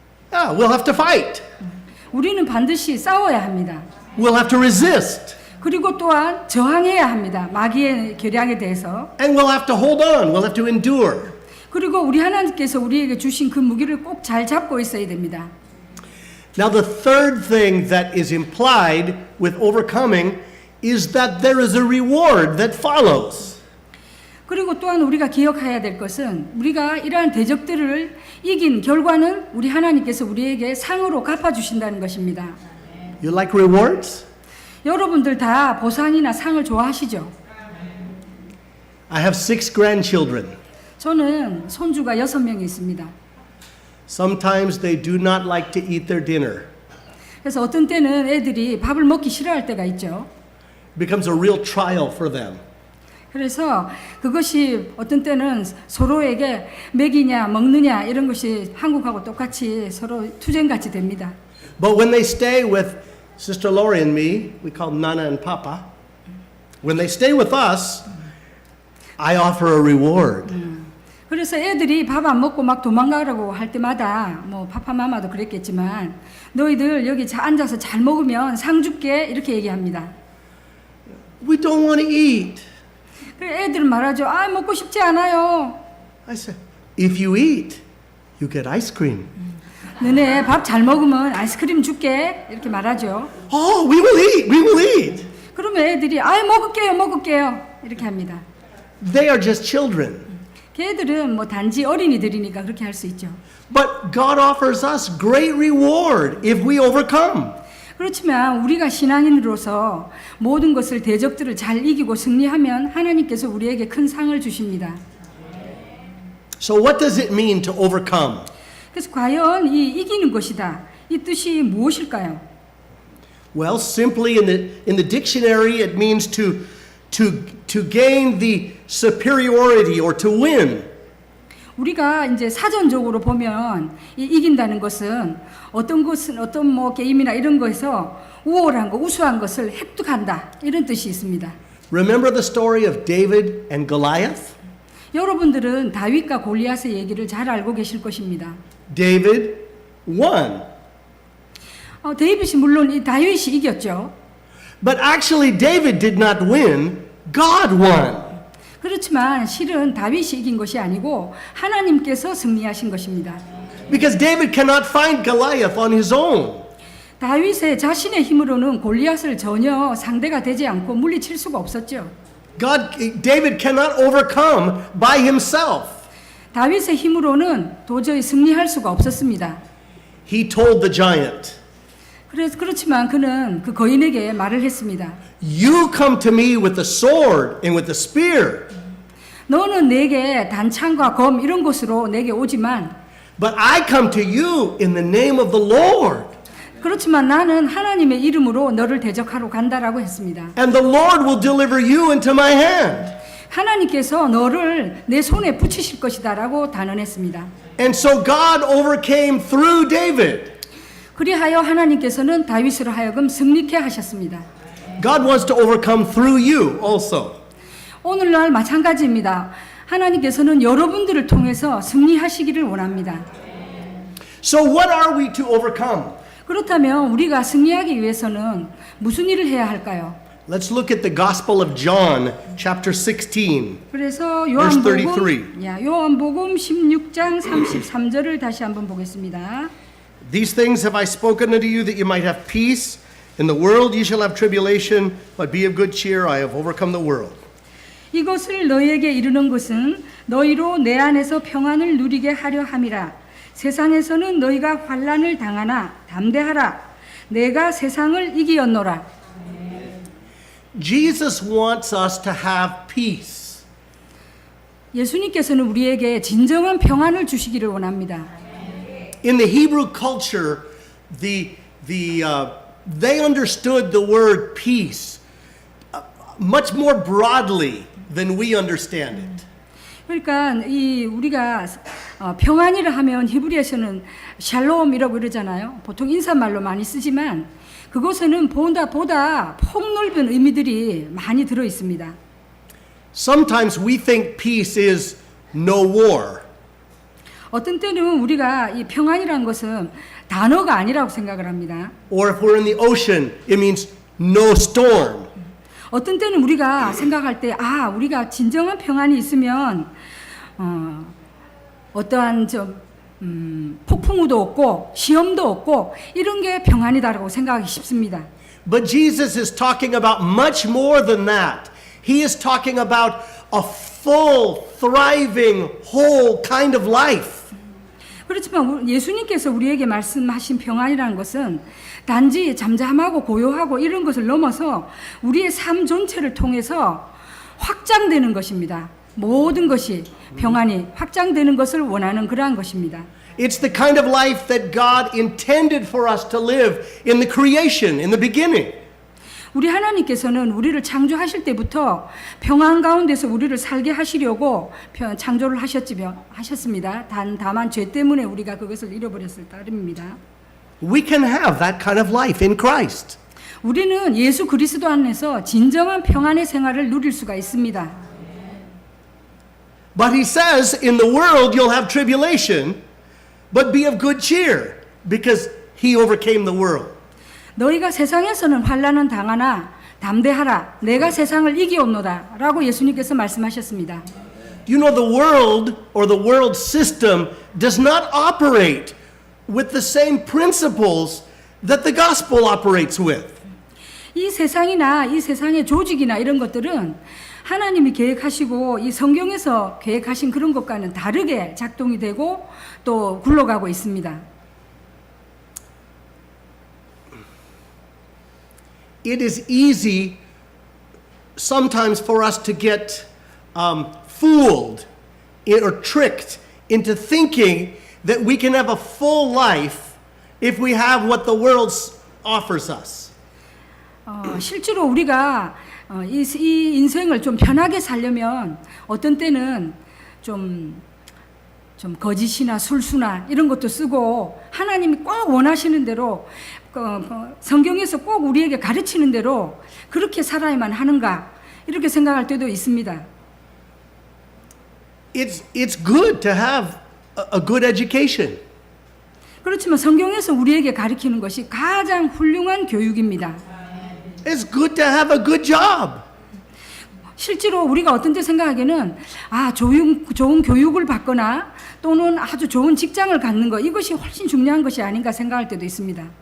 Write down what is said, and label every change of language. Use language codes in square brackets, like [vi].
[en] Yeah, we'll have to fight. [ko] 우리는 반드시 싸워야 합니다. [en] We'll have to resist. [ko] 그리고 또한 저항해야 합니다. 마귀의 계략에 대해서. [en] And we'll have to hold on. We'll have to endure. [ko] 그리고 우리 하나님께서 우리에게 주신 그 무기를 꼭 잘 잡고 있어야 됩니다. [en] Now, the third thing that is implied with overcoming is that there is a reward that follows. [ko] 그리고 또한 우리가 기억해야 될 것은 우리가 이러한 대적들을 이긴 결과는 우리 하나님께서 우리에게 상으로 갚아주신다는 것입니다. [en] You like rewards? [ko] 여러분들 다 보상이나 상을 좋아하시죠? [en] I have 6 grandchildren. [ko] 저는 손주가 6명이 있습니다. [en] Sometimes they do not like to eat their dinner. [ko] 그래서 어떤 때는 애들이 밥을 먹기 싫어할 때가 있죠. [en] It becomes a real trial for them. [ko] 그래서 그것이 어떤 때는 서로에게 먹이냐 먹느냐 이런 것이 한국하고 똑같이 서로 투쟁같이 됩니다. [en] But when they stay with Sister Lori and me, we call Nana and Papa. When they stay with us, I offer a reward. [ko] 그래서 애들이 밥 안 먹고 막 도망가라고 할 때마다 뭐 파파마마도 그랬겠지만 너희들 여기 앉아서 잘 먹으면 상 줄게 이렇게 얘기합니다. [en] We don't want to eat. [ko] 그래 애들은 말하죠. 아 먹고 싶지 않아요. [en] I said, if you eat, you get ice cream. [ko] 너네 밥 잘 먹으면 아이스크림 줄게 이렇게 말하죠. [en] Oh, we will eat. We will eat. [ko] 그러면 애들이 아 먹을게요 이렇게 합니다. [en] They are just children. [ko] 걔들은 뭐 단지 어린이들이니까 그렇게 할 수 있죠. [en] But God offers us great reward if we overcome. [ko] 그렇지만 우리가 신앙인으로서 모든 것을 대적들을 잘 이기고 승리하면 하나님께서 우리에게 큰 상을 주십니다. [en] So what does it mean to overcome? [ko] 그래서 과연 이 이기는 것이다. 이 뜻이 무엇일까요? [en] Well, simply in the dictionary it means to gain the superiority or to win. [ko] 우리가 이제 사전적으로 보면 이 이긴다는 것은 어떤 뭐 게임이나 이런 거에서 우월한 거, 우수한 것을 획득한다 이런 뜻이 있습니다. [en] Remember the story of David and Goliath? [ko] 여러분들은 다윗과 골리앗의 얘기를 잘 알고 계실 것입니다. [en] David won. [ko] 데이빗이 물론 이 다윗이 이겼죠. [en] But actually, David did not win, God won. [ko] 그렇지만 실은 다윗이 이긴 것이 아니고 하나님께서 승리하신 것입니다. [en] Because David cannot find Goliath on his own. [ko] 다윗의 자신의 힘으로는 골리앗을 전혀 상대가 되지 않고 물리칠 수가 없었죠. [en] David cannot overcome by himself. [ko] 다윗의 힘으로는 도저히 승리할 수가 없었습니다. [en] He told the giant, [ko] 그렇지만 그는 그 거인에게 말을 했습니다. [en] You come to me with the sword and with the spear, [ko] 너는 내게 단창과 검 이런 것으로 내게 오지만 [en] but I come to you in the name of the Lord. [ko] 그렇지만 나는 하나님의 이름으로 너를 대적하러 간다라고 했습니다. [en] And the Lord will deliver you into my hand. [ko] 하나님께서 너를 내 손에 붙이실 것이다라고 단언했습니다. [en] And so God overcame through David. [ko] 그리하여 하나님께서는 다윗으로 하여금 승리케 하셨습니다. [en] God wants to overcome through you also. [ko] 오늘날 마찬가지입니다. 하나님께서는 여러분들을 통해서 승리하시기를 원합니다. [en] So what are we to overcome? [ko] 그렇다면 우리가 승리하기 위해서는 무슨 일을 해야 할까요? [en] Let's look at the Gospel of John, chapter 16. [ko] 그래서 [en] Verse 33. [ko] 요한복음 16장 33절을 다시 한번 보겠습니다. [en] These things have I spoken unto you that you might have peace. In the world ye shall have tribulation, but be of good cheer, I have overcome the world. [ko] 이것을 너희에게 이르는 것은 너희로 내 안에서 평안을 누리게 하려 함이라. 세상에서는 너희가 환난을 당하나 담대하라. 내가 세상을 이기었노라. [en] Jesus wants us to have peace. [ko] 예수님께서는 우리에게 진정한 평안을 주시기를 원합니다. [en] In the Hebrew culture, they understood the word peace much more broadly than we understand it. [ko] 그러니까 우리가 평안이라 하면 히브리에서는 샬롬이라고 그러잖아요. 보통 인사말로 많이 쓰지만 그곳에는 보다 폭넓은 의미들이 많이 들어 있습니다. [en] Sometimes we think peace is no war. [ko] 어떤 때는 우리가 이 평안이라는 것은 단어가 아니라고 생각을 합니다. [en] Or if we're in the ocean, it means no storm. [ko] 어떤 때는 우리가 생각할 때 우리가 진정한 평안이 있으면 어떠한 폭풍우도 없고 시험도 없고 이런 게 평안이다라고 생각하기 쉽습니다. [en] But Jesus is talking about much more than that. He is talking about a full, thriving, whole kind of life. [ko] 그렇지만 예수님께서 우리에게 말씀하신 평안이라는 것은 단지 잠잠하고 고요하고 이런 것을 넘어서 우리의 삶 전체를 통해서 확장되는 것입니다. 모든 것이 평안이 확장되는 것을 원하는 그러한 것입니다. [en] It's the kind of life that God intended for us to live in the creation, in the beginning. [ko] 우리 하나님께서는 우리를 창조하실 때부터 평안 가운데서 우리를 살게 하시려고 창조를 하셨습니다. 다만 죄 때문에 우리가 그것을 잃어버렸을 따름입니다. [en] We can have that kind of life in Christ. [ko] 우리는 예수 그리스도 안에서 진정한 평안의 생활을 누릴 수가 있습니다. [en] But he says, in the world you'll have tribulation, but be of good cheer, because he overcame the world. [ko] 너희가 세상에서는 환난은 당하나 담대하라. 내가 세상을 이기었노라. 라고 예수님께서 말씀하셨습니다. [en] You know, the world or the world system does not operate with the same principles that the gospel operates with. [ko] 이 세상이나 이 세상의 조직이나 이런 것들은 하나님이 계획하시고 이 성경에서 계획하신 그런 것과는 다르게 작동이 되고 또 굴러가고 있습니다. [en] It is easy sometimes for us to get fooled or tricked into thinking that we can have a full life if we have what the world offers us. [ko] 실제로 우리가 이 인생을 좀 편하게 살려면 어떤 때는 좀 거짓이나 술수나 이런 것도 쓰고 하나님이 꼭 원하시는 대로 성경에서 꼭 우리에게 가르치는 대로 그렇게 살아야만 하는가 이렇게 생각할 때도 있습니다. [en] it's good to have a good education. [ko] 그렇지만 성경에서 우리에게 가르치는 것이 가장 훌륭한 교육입니다. [en] It's good to have a good job. [ko] 실제로 우리가 어떤 때 생각하기에는 좋은 교육을 받거나 또는 아주 좋은 직장을 갖는 것 이것이 훨씬 중요한 것이 아닌가 생각할 때도 있습니다.